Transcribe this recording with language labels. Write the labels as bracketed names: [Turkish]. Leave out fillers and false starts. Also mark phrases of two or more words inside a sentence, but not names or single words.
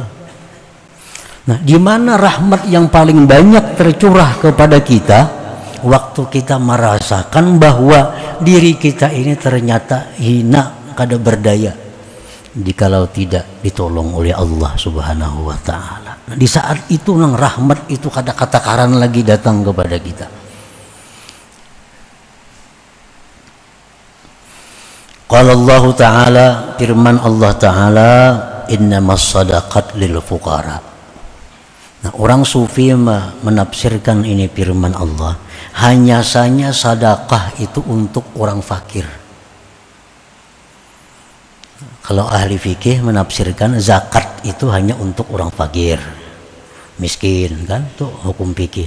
[Indonesian] Nah, di mana rahmat yang paling banyak tercurah kepada kita? Waktu kita merasakan bahwa diri kita ini ternyata hina, kada berdaya, jikalau tidak ditolong oleh Allah [Arabic] سبحانه وتعالى. [Indonesian] Nah, di saat itu nang rahmat itu kada kata-karan lagi datang kepada kita. [Arabic] قال الله تعالى, [Indonesian] firman [Arabic] الله تعالى إنما الصدقات للفقراء. [Indonesian] Nah, orang sufi menafsirkan ini firman Allah, hanya saja sedekah itu untuk orang fakir. Kalau ahli fikih menafsirkan zakat itu hanya untuk orang fakir, miskin, kan tuh hukum fikih.